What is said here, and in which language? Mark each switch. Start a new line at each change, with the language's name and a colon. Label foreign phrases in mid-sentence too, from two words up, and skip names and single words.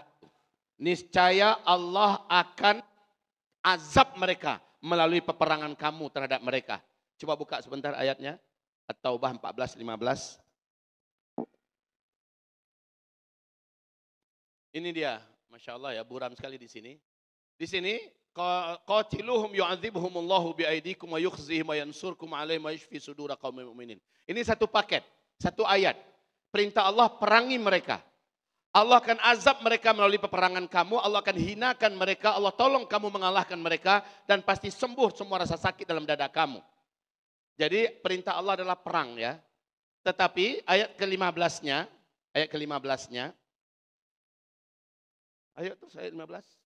Indonesian: Niscaya Allah akan azab mereka melalui peperangan kamu terhadap mereka. Coba buka sebentar ayatnya. At-Taubah 14:15. Ini dia,
Arabic: ما شاء الله
Indonesian: ya, buram sekali di sini. Di sini,
Arabic: قاتلوهم يعذبهم الله بأيديكم ويخزهم وينصركم عليهم ويشف صدور قوم مؤمنين.
Indonesian: Ini satu paket, satu ayat. Perintah Allah, perangi mereka. Allah akan azab mereka melalui peperangan kamu, Allah akan hinakan mereka, Allah tolong kamu mengalahkan mereka, dan pasti sembuh semua rasa sakit dalam dada kamu. Jadi perintah Allah adalah perang ya. Tetapi ayat ke-15-nya, ayat terus ayat 15.